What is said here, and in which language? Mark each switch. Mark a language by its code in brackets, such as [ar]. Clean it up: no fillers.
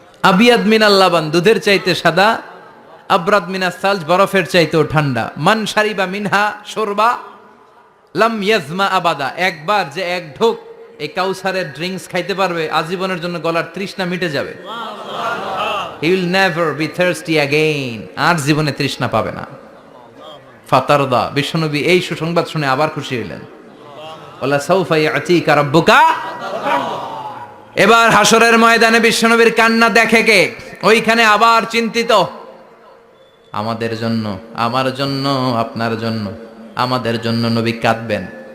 [ar] আবিয়াদ মিনাল লাবান, [bn] দুধের চাইতে সাদা। [ar] আবরাদ মিনাস সালজ, [bn] বরফের চাইতেও ঠান্ডা। [ar] মান শারিবা মিনহা শোরবা লাম ইয়াজমা আবাদা, [bn] একবার যে এক ঢোক এই কাউসারের ড্রিঙ্কস খাইতে পারবে আজীবনের জন্য গলার তৃষ্ণা মিটে যাবে। [en] He will never be thirsty again, [bn] আর জীবনে তৃষ্ণা পাবে না। ফাতারদা, বিশ্বনবী এই সুসংবাদ শুনে আবার খুশি হইলেন। [ar] ওয়ালা সাউফা ইয়াতিকা রাব্বুকা। [bn] এবার হাসরের ময়দানে বিশ্বনবীর কান্না দেখে কে? ওইখানে আবার চিন্তিত, আমাদের জন্য, আমার জন্য, আপনার জন্য, আমাদের জন্য নবী কাঁদবেন।